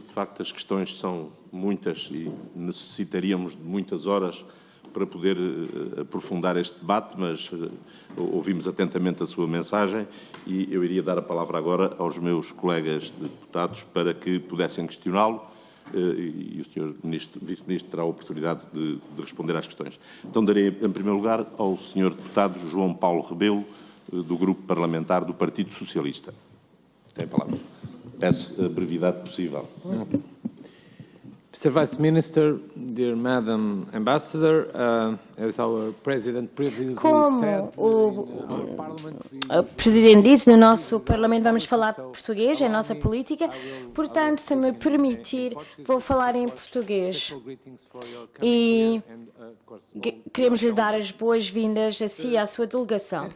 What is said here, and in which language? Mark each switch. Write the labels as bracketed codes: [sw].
[pt] De facto, as questões são muitas e necessitaríamos de muitas horas para poder aprofundar este debate, mas ouvimos atentamente a sua mensagem e eu iria dar a palavra agora aos meus colegas deputados para que pudessem questioná-lo e o Sr. Vice-Ministro terá a oportunidade de responder às questões. Então darei, em primeiro lugar, ao Sr. Deputado João Paulo Rebelo, do Grupo Parlamentar do Partido Socialista. Tem a palavra. Peço a brevidade possível. [en] Mr. Vice Minister, dear Madam Ambassador, as our President previously said, [pt] o Presidente disse, no nosso Parlamento vamos falar português, é a nossa política, portanto, se me permitir, vou falar em português. E queremos lhe dar as boas-vindas a si e à sua delegação.